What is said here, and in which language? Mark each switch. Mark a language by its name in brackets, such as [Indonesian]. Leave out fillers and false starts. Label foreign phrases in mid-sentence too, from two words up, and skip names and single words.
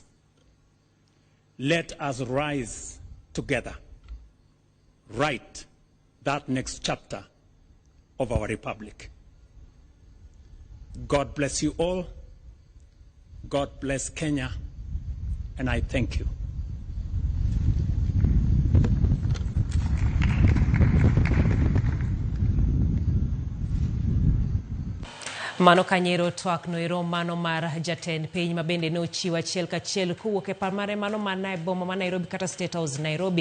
[English] Let us rise together, write that next chapter of our republic. God bless you all. God bless Kenya, and I thank you. [Luo (Kenya and Tanzania)] Mano kanyero twak noero mano mar jatend piny mabende no chiwa achiel kachiel kuwuok e par mare mano mana e boma ma Nairobi kata State House Nairobi.